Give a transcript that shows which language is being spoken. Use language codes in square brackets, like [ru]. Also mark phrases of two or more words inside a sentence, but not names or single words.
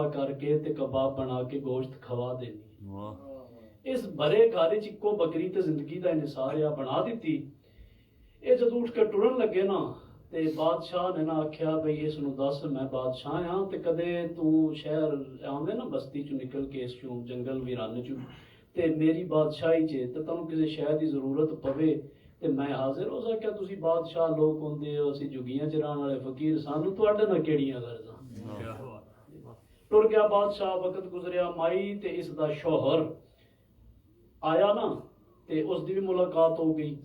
[pa] ਕਰਕੇ ਤੇ ਕਬਾਬ ਬਣਾ ਕੇ ਗੋਸ਼ਤ ਖਵਾ ਦੇਣੀ ਇਸ ਭਰੇ ਘਰ 'ਚ ਇੱਕੋ ਬੱਕਰੀ ਤੇ ਜ਼ਿੰਦਗੀ ਦਾ ਨਿਸਾਰ ਆ ਬਣਾ ਦਿੱਤੀ ਇਹ ਜਦੋਂ ਉੱਠ ਕੇ ਟੁਰਨ ਲੱਗੇ ਨਾ ਤੇ ਬਾਦਸ਼ਾਹ ਨੇ ਨਾ ਆਖਿਆ ਬਈ ਇਸਨੂੰ ਦੱਸ ਮੈਂ ਬਾਦਸ਼ਾਹ ਹਾਂ ਤੇ ਕਦੇ ਤੂੰ ਸ਼ਹਿਰ ਆਵੇਂ ਨਾ ਬਸਤੀ ਚੋਂ ਨਿਕਲ ਕੇ ਇਸ ਚੋਂ ਜੰਗਲ ਵੀਰਾਨੇ ਚੋਂ ਤੇ ਮੇਰੀ ਬਾਦਸ਼ਾਹੀ 'ਚ ਤੇ ਤੁਹਾਨੂੰ ਕਿਸੇ ਸ਼ੈ ਦੀ ਜ਼ਰੂਰਤ ਪਵੇ ਤੇ ਮੈਂ ਹਾਜ਼ਰ ਹੋ ਸਕਿਆ। ਤੁਸੀਂ ਬਾਦਸ਼ਾਹ ਲੋਕ ਹੁੰਦੇ ਹੋ, ਅਸੀਂ ਜੁਗੀਆਂ ਚਰਾਉਣ ਵਾਲੇ ਫਕੀਰ, ਸਾਨੂੰ ਤੁਹਾਡੇ ਨਾਲ ਕਿਹੜੀਆਂ ਗਰਜ਼ਾਂ। ਟੁਰ ਗਿਆ ਬਾਦਸ਼ਾਹ, ਵਕਤ ਗੁਜ਼ਰਿਆ, ਮਾਈ ਤੇ ਇਸ ਦਾ ਸ਼ੋਹਰ ਆਇਆ ਨਾ ਤੇ ਉਸ ਦੀ ਵੀ ਮੁਲਾਕਾਤ ਹੋ ਗਈ।